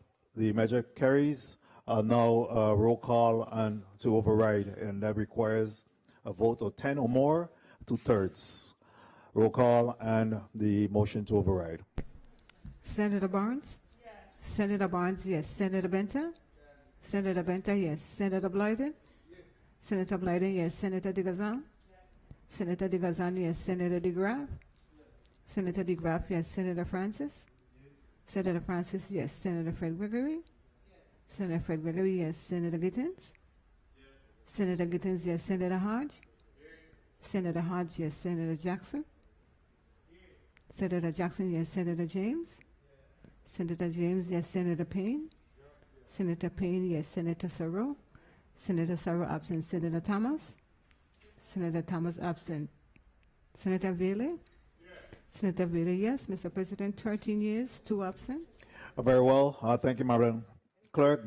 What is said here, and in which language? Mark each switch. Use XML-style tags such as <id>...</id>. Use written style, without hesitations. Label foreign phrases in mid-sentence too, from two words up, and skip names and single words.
<en>The measure carries. Now roll call and to override, and that requires a vote of 10 or more, 2/3. Roll call and the motion to override. Senator Barnes? Yes. Senator Barnes, yes. Senator Benta? Senator Benta, yes. Senator Blyden? Senator Blyden, yes. Senator DeGazan? Senator DeGazan, yes. Senator DeGraff? Senator DeGraff, yes. Senator Francis? Senator Francis, yes. Senator Fred Gregory? Senator Fred Gregory, yes. Senator Gittins? Senator Gittins, yes. Senator Hodge? Senator Hodge, yes. Senator Jackson? Senator Jackson, yes. Senator James? Senator James, yes. Senator Payne? Senator Payne, yes. Senator Sorrow? Senator Sorrow absent. Senator Thomas? Senator Thomas absent. Senator Bailey? Senator Bailey, yes. Mr. President, 13 years, 2 absent. Very well. Thank you, Madam Clerk.</en>